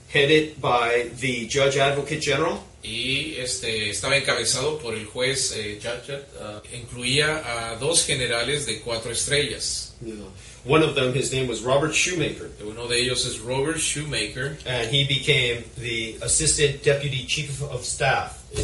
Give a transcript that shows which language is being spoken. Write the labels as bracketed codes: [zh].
[en] headed by the Judge Advocate General, [es] y estaba encabezado por el juez incluía a 2 generales de 4 estrellas. [en] One of them, his name was Robert Shoemaker. [es] Uno de ellos es Robert Shoemaker. [en] And he became the Assistant Deputy Chief of Staff.